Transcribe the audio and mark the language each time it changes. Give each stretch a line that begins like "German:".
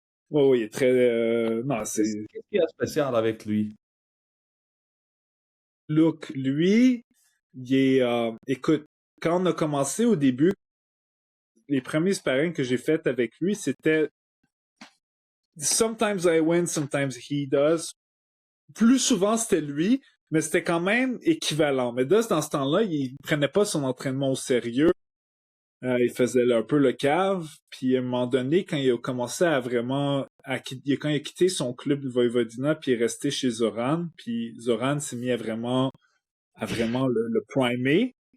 French: ouais, il est très... non, c'est... Qu'est-ce qu'il y a de spécial avec lui? Look, lui, il est... écoute, quand on a commencé au début, les premiers sparring que j'ai fait avec lui, c'était...
English: Sometimes I win, sometimes he does.
French: Plus souvent, c'était lui, mais c'était quand même équivalent. Mais dans ce temps-là, il prenait pas son entraînement au sérieux. Il faisait un peu le cave, puis à un moment donné, quand il a commencé à vraiment... quand il a quitté son club de Voivodina, puis il est resté chez Zoran, puis Zoran s'est mis à vraiment le primer.